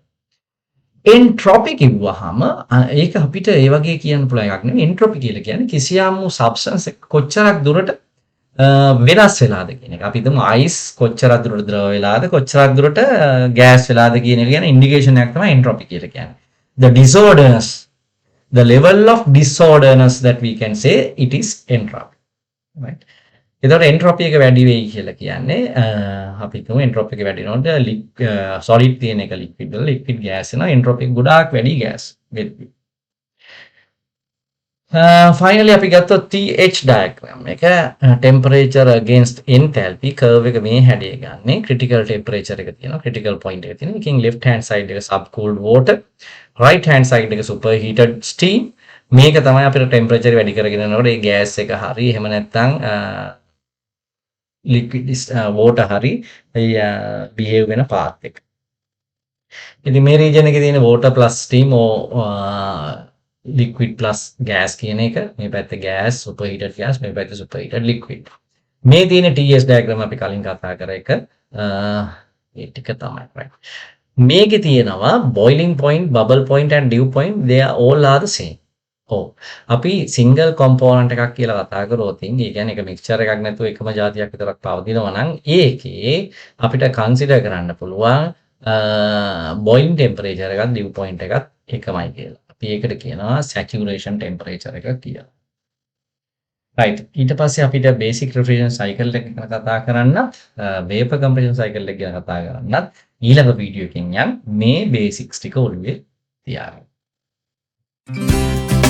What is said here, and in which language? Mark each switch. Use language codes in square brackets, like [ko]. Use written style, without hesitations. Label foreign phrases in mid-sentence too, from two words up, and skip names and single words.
[si] entropy කිව්වහම ඒක අපිට ඒ වගේ කියන්න පුළුවන් එකක් නෙවෙයි. entropy කියලා කියන්නේ කිසියම් substance එක කොච්චරක් දුරට වෙනස් වෙලාද කියන එක. අපි හිතමු ice කොච්චරක් දුරට ද්‍රව වෙලාද කොච්චරක් දුරට gas වෙලාද කියන එක ගැන ඉන්ඩිකේෂන් එකක් තමයි entropy කියලා කියන්නේ. [en] The disorderness, the level of disorderness that we can say it is entropy. Right? [si] එතකොට entropy එක වැඩි වෙයි කියලා කියන්නේ අපි හිතමු entropy එක වැඩි වෙනකොට solid තියෙන එක liquid වල [en] liquid gas [si] වෙනවා entropy එක ගොඩාක් වැඩි gas වෙද්දී. finally අපි ගත්තොත් [en] TH diagram [si] එක [en] temperature against enthalpy curve [si] එක මේ හැඩය ගන්න [en] critical temperature [si] එක තියෙනවා [en] critical point [si] එක තියෙනවා එකකින් [en] left hand side [si] එක [en] subcooled water right hand side [si] එක [en] superheated steam [si] මේක තමයි අපිට temperature වැඩි කරගෙන යනකොට ඒ gas එක හරි එහෙම නැත්නම් [en] liquid water [si] හරි behave වෙන path එක. ඉතින් මේ region එකේ තියෙන [en] water plus steam liquid plus gas [si] කියන එක මේ පැත්තේ gas [en] superheated gas [si] මේ පැත්තේ superheated liquid මේ තියෙන [en] TS diagram [si] අපි කලින් කතා කර එක ඒ ටික තමයි right මේකේ තියෙනවා [en] boiling point bubble point and dew point they are all are the same [si] අපි [en] single component [si] එකක් කියලා කතා කරොත් ඒ කියන්නේ එක mixture එකක් නැතුව එකම જાතියක් විතරක් පවතිනවා නම් ඒකේ අපිට consider කරන්න පුළුවන් [en] boiling temperature [si] එකත් [en] dew point [si] එකත් එකමයි කියලා ඒකට කියනවා [en] saturation temperature [si] එක කියලා. right ඊට පස්සේ අපිට [en] basic refrigeration cycle [si] එක ගැන කතා කරන්නත් [en] vapor compression cycle [si] එක ගැන කතා කරන්නත් ඊළඟ වීඩියෝ එකකින් යන් මේ basics ටික ඔළුවේ තියාගන්න.